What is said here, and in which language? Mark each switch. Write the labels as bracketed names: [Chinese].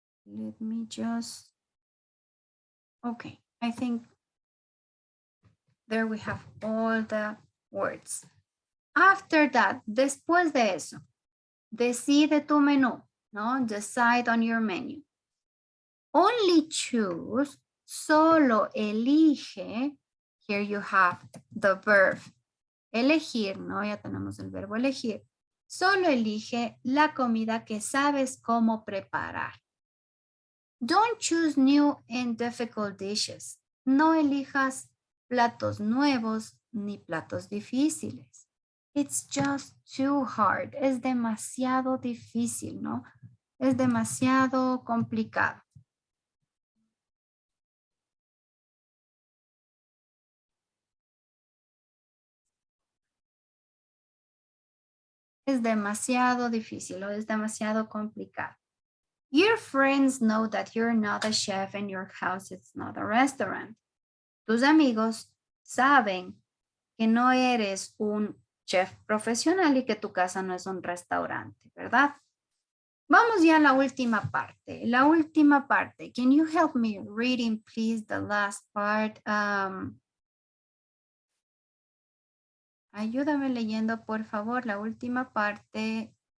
[English] Let me just, okay, I think there we have all the words. After that, [Spanish] después de eso, decide tu menú, ¿no? [English] Decide on your menu. Only choose, [Spanish] solo elige, [English] here you have the verb, elegir, ¿no? [Spanish] Ya tenemos el verbo elegir. Solo elige la comida que sabes cómo preparar. [English] Don't choose new and difficult dishes. [Spanish] No elijas platos nuevos ni platos difíciles. [English] It's just too hard. [Spanish] Es demasiado difícil, [English] ¿no? [Spanish] Es demasiado complicado. Es demasiado difícil o es demasiado complicado. [English] Your friends know that you're not a chef and your house is not a restaurant. [Spanish] Tus amigos saben que no eres un chef profesional y que tu casa no es un restaurante, ¿verdad? Vamos ya a la última parte. La última parte. [English] Can you help me reading, please, the last part? [Spanish] Ayúdame leyendo, por favor, la última parte.